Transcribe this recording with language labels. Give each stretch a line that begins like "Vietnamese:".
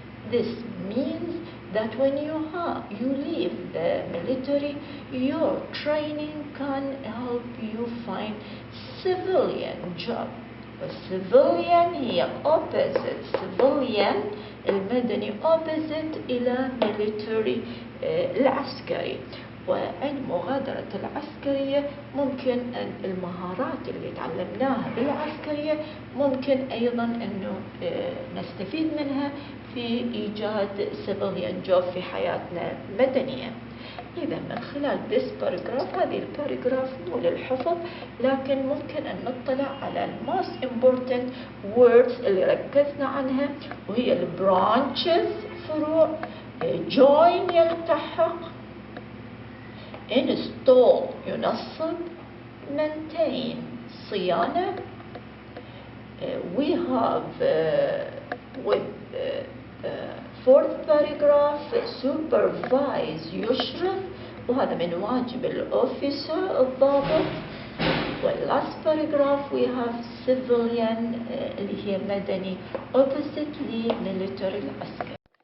English: This means that when you leave the military, your training can help you find civilian job. Civilian هي opposite civilian المدني opposite إلى military العسكري.
Arabic: وعند مغادرة العسكرية ممكن أن المهارات اللي تعلمناها بالعسكرية ممكن أيضا أنه نستفيد منها في إيجاد civilian job في حياتنا المدنية. إذا من خلال this paragraph، هذه الباراجراف مو للحفظ، لكن ممكن أن نطلع على most important words اللي ركزنا عنها، وهي branches فروع، join يلتحق، install ينصب، maintain صيانة.
English: We have with fourth paragraph supervise يشرف، وهذا من واجب الأوفيسر الضابط. والlast paragraph we have civilian اللي هي مدني opposite لمilitary العسكري.